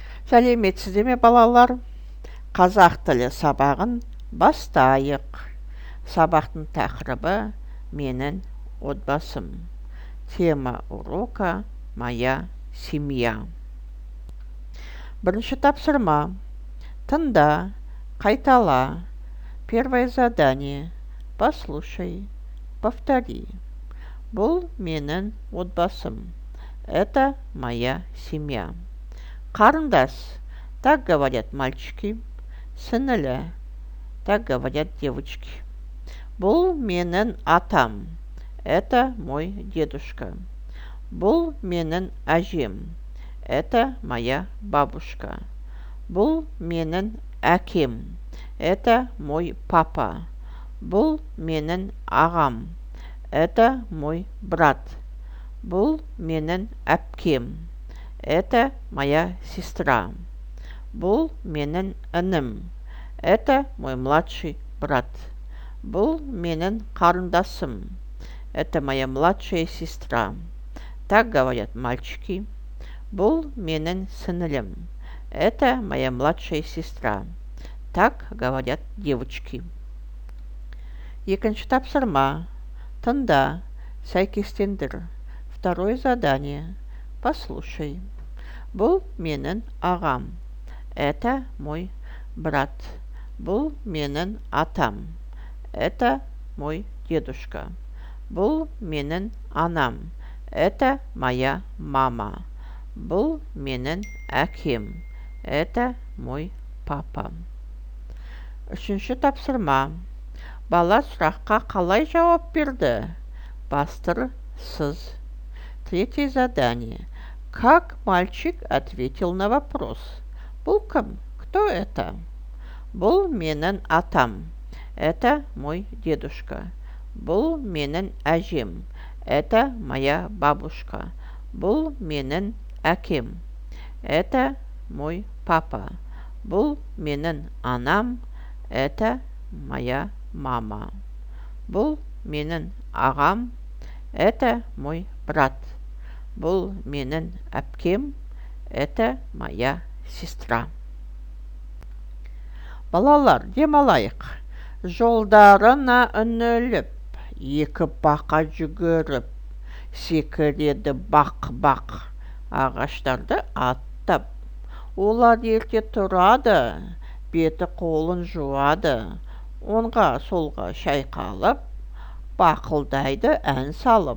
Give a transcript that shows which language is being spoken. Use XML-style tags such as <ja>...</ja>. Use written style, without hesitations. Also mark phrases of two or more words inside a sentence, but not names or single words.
<kk>Сәлеметсіздер ме балалар? Қазақ тілі сабағын бастайық. Сабақтың тақырыбы менің отбасым.</kk> <ru>Тема урока моя семья.</ru> <kk>Бірінші тапсырма. Тыңда, қайтала.</kk> <ru>Первое задание. Послушай, повтори.</ru> <kk>Бұл менің отбасым.</kk> <ru>Это моя семья. Қарындас, так говорят мальчики. Сіңілі, так говорят девочки.</ru> <kk>Бұл менің атам.</kk> <ru>Это мой дедушка.</ru> <kk>Бұл менің әжем.</kk> <ru>Это моя бабушка.</ru> <kk>Бұл менің әкем.</kk> <ru>Это мой папа.</ru> <kk>Бұл менің ағам.</kk> <ru>Это мой брат.</ru> <kk>Бұл менің әпкем.</kk> <ru>Это моя сестра.</ru> <kk>Бұл менің інім.</kk> <ru>Это мой младший брат.</ru> <kk>Бұл менің қарындасым.</kk> <ru>Это моя младшая сестра. Так говорят мальчики.</ru> <kk>Бұл менің сіңілім.</kk> <ru>Это моя младшая сестра. Так говорят девочки.</ru> <kk>Екінші тапсырма. Тыңда, сәйкестендір.</kk> <ru>Второе задание. Послушай.</ru> <kk>Бұл менің ағам.</kk> <ru>Это мой брат.</ru> <kk>Бұл менің атам.</kk> <ru>Это мой дедушка.</ru> <kk>Бұл менің анам.</kk> <ru>Это моя мама.</ru> <kk>Бұл менің әкем.</kk> <ru>Это мой папа.</ru> <kk>Үшінші тапсырма. Бала сұраққа қалай жауап берді? Бастыр сыз.</kk> <ru>Третье задание. Как мальчик ответил на вопрос?</ru> <kk>Бұл кім?</kk> <ru>Кто это?</ru> <kk>Бұл менің атам.</kk> <ru>Это мой дедушка.</ru> <kk>Бұл менің әжем.</kk> <ru>Это моя бабушка.</ru> <kk>Бұл менің әкем.</kk> <ru>Это мой папа.</ru> <kk>Бұл менің анам.</kk> <ru>Это моя мама.</ru> <kk>Бұл менің ағам.</kk> <ru>Это мой брат.</ru> <kk>Бұл менің әпкем.</kk> <ru>Это моя сестра.</ru> <kk>Балалар, демалайық. Жолдарына үңіліп, екі бақа жүгіріп, секіреді бақ-бақ, ағаштарды аттап. Олар ерте тұрады, беті қолын жуады, оңға солға шайқалып, бақылдайды ән салып.</kk>